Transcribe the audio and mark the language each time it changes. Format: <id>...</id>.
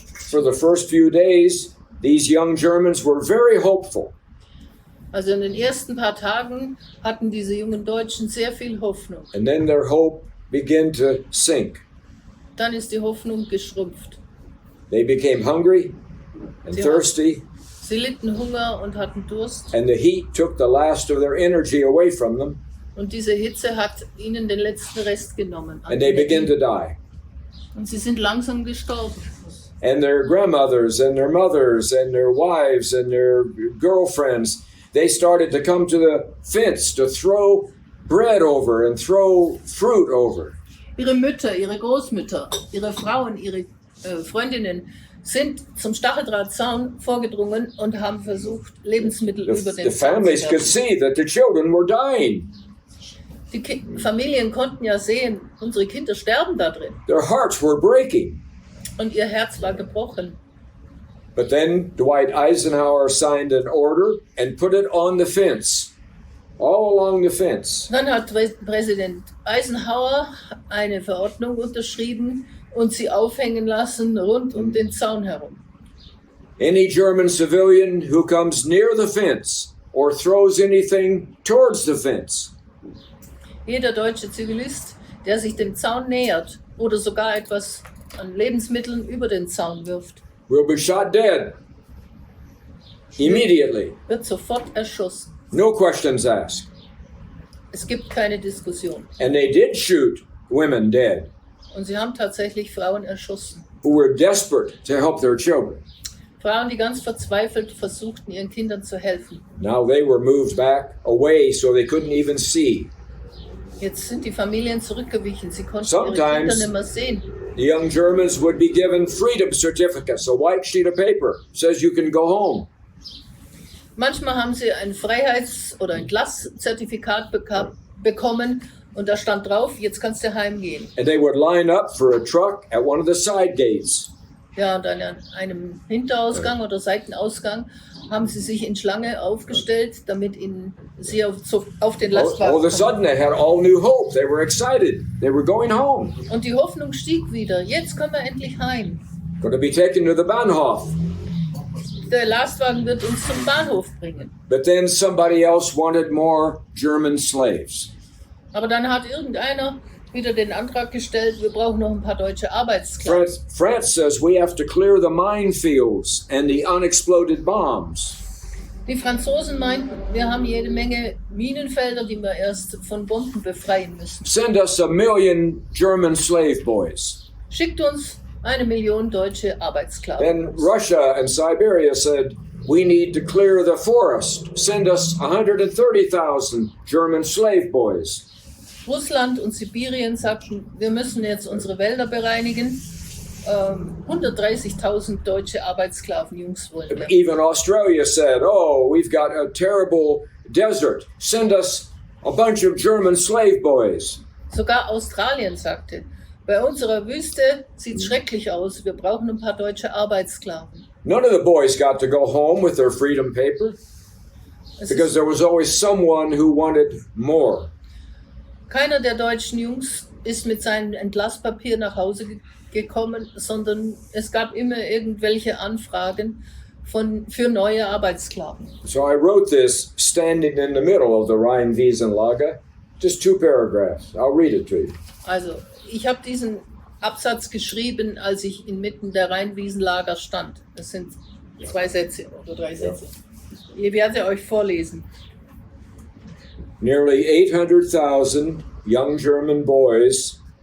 <en>For the first few days, these young Germans were very hopeful.</en> <de>Also in den ersten paar Tagen hatten diese jungen Deutschen sehr viel Hoffnung.</de> <en>And then their hope began to sink.</en> <de>Dann ist die Hoffnung geschrumpft.</de> <en>They became hungry and thirsty,</en> <de>Sie litten Hunger und hatten Durst.</de> <en>and the heat took the last of their energy away from them,</en> <de>Und diese Hitze hat ihnen den letzten Rest genommen.</de> <en>and they began to die.</en> <de>Und sie sind langsam gestorben.</de> <en>And their grandmothers and their mothers and their wives and their girlfriends, they started to come to the fence to throw bread over and throw fruit over.</en> <de>Ihre Mütter, ihre Großmütter, ihre Frauen, ihre Freundinnen sind zum Stacheldrahtzaun vorgedrungen und haben versucht, Lebensmittel über</de> <en>The</en> <de>den Zaun</de> <en>families</en> <de>zu</de> <en>could</en> <de>werfen.</de> <en>see that the children were dying.</en> <de>Die Familien konnten ja sehen, unsere Kinder sterben da drin.</de> <en>Their hearts were breaking.</en> <de>Und ihr Herz war gebrochen.</de> <en>But then Dwight Eisenhower signed an order and put it on the fence, all along the fence.</en> <de>Dann hat Präsident Eisenhower eine Verordnung unterschrieben und sie aufhängen lassen rund um den Zaun herum.</de> <en>Any German civilian who comes near the fence or throws anything towards the fence</en> <de>Jeder deutsche Zivilist, der sich dem Zaun nähert oder sogar etwas an Lebensmitteln über den Zaun wirft,</de> <en>will be shot dead immediately.</en> <de>wird sofort erschossen.</de> <en>No questions asked.</en> <de>Es gibt keine Diskussion.</de> <en>And they did shoot women dead</en> <de>Und sie haben tatsächlich Frauen erschossen.</de> <en>who were desperate to help their children.</en> <de>Frauen, die ganz verzweifelt versuchten, ihren Kindern zu helfen.</de> <en>Now they were moved back away so they couldn't even see.</en> <de>Jetzt sind die Familien zurückgewichen. Sie konnten ihre</de> <en>Sometimes-</en> <de>Kinder nicht mehr sehen.</de> <en>The young Germans would be given freedom certificates, a white sheet of paper, says you can go home.</en> <de>Manchmal haben sie ein Freiheits- oder ein Glas-Zertifikat bekommen und da stand drauf, jetzt kannst du heimgehen.</de> <en>And they would line up for a truck at one of the side gates.</en> <de>Ja, und an einem Hinterausgang oder Seitenausgang haben sie sich in Schlange aufgestellt, damit sie auf den</de> <en>All</en> <de>Lastwagen</de> <en>of a</en> <de>kommen.</de> <en>sudden they had all new hope. They were excited. They were going home.</en> <de>Und die Hoffnung stieg wieder. Jetzt können wir endlich heim.</de> <en>Going to be taken to the Bahnhof.</en> <de>Der Lastwagen wird uns zum Bahnhof bringen.</de> <en>But then somebody else wanted more German slaves.</en> <de>Aber dann hat irgendeiner wieder den Antrag gestellt, wir brauchen noch ein paar deutsche Arbeitssklaven.</de> <en>France says we have to clear the minefields and the unexploded bombs.</en> <de>Die Franzosen meinten, wir haben jede Menge Minenfelder, die wir erst von Bomben befreien müssen.</de> <en>Send us 1 million German slave boys.</en> <de>Schickt uns 1 Million deutsche Arbeitssklaven.</de> <en>Then Russia and Siberia said, we need to clear the forest. Send us 130,000 German slave boys.</en> <de>Russland und Sibirien sagten, wir müssen jetzt unsere Wälder bereinigen. 130.000 deutsche Arbeitssklavenjungs wollen wir.</de> <en>Even Australia said, oh, we've got a terrible desert. Send us a bunch of German slave boys.</en> <de>Sogar Australien sagte, bei unserer Wüste sieht es schrecklich aus, wir brauchen ein paar deutsche Arbeitssklaven.</de> <en>None of the boys got to go home with their freedom paper because there was always someone who wanted more.</en> <de>Keiner der deutschen Jungs ist mit seinem Entlasspapier nach Hause gekommen, sondern es gab immer irgendwelche Anfragen für neue Arbeitssklaven.</de> <en>So I wrote this standing in the middle of the Rheinwiesenlager, just 2 paragraphs. I'll read it to you.</en> <de>Also, ich habe diesen Absatz geschrieben, als ich inmitten der Rheinwiesenlager stand. Das sind 2 Sätze oder 3 Sätze. Ich werde euch vorlesen.</de> <en>Nearly 800,000 young German boys</en>